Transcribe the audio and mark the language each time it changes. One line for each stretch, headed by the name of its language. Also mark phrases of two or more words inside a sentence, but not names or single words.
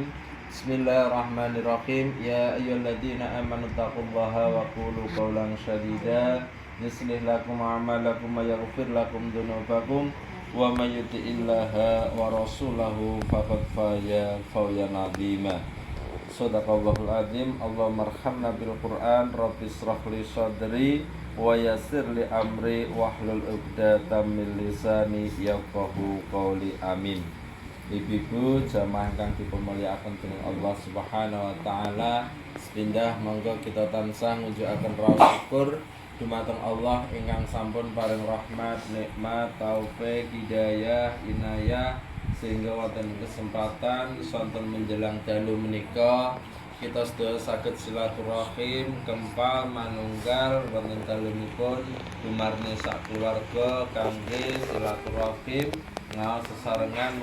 Arabic: بسم الله الرحمن الرحيم يا أيها الذين آمنوا اتقوا الله وقولوا قولا سديدا يصلح لكم أعمالكم ويغفر لكم ذنوبكم ومن يطع الله ورسوله فقد فاز فوزا عظيما. صدق الله العظيم. اللهم ارحمنا بالقرآن رب اشرح لي صدري ويسر لي أمري واحلل عقدة من لساني يفقهوا قولي. Amin.
Javanese: Ibu-ibu jamaah kang dipemuliakan dening
Arabic: الله سبحانه وتعالى,
Javanese: sepindah monggo kita tansah ngujukaken raos syukur dumateng Allah ingkang sampun paring rahmat, nikmat, taufik, hidayah, inayah sehingga wonten kesempatan sonten menjelang dalu menika kita sedaya saged silaturahim kempal manunggal wonten dalunipun dumarni sak keluarga kangge silaturahim ngaos sesarengan.